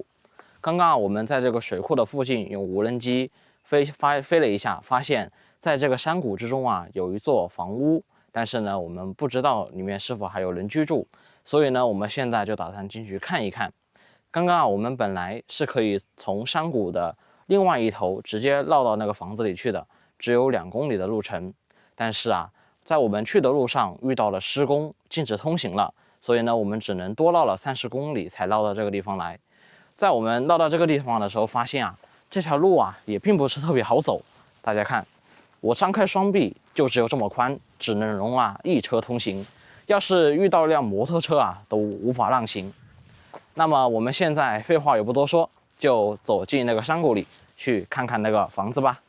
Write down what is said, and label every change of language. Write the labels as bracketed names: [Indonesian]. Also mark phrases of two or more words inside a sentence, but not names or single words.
[Chinese] 剛剛我們在這個水庫的附近用無人機飛了一下，發現在這個山谷之中有一座房屋，但是呢我們不知道裡面是否還有人居住，所以呢我们現在就打算進去看一看。剛剛我們本來是可以從山谷的另外一頭直接繞到那個房子裡去的，只有2公里的路程，但是在我們去的路上遇到了施工，禁止通行了，所以呢我們只能多繞了30公里才繞到這個地方來。在我們繞到這個地方的时候，發現這條路也並不是特別好走。大家看，我張開雙臂就只有這麼寬，只能容一車通行。要是遇到一輛摩托車都無法讓行。那麼我們現在廢話也不多說，就走進那個山谷裡去看看那個房子吧。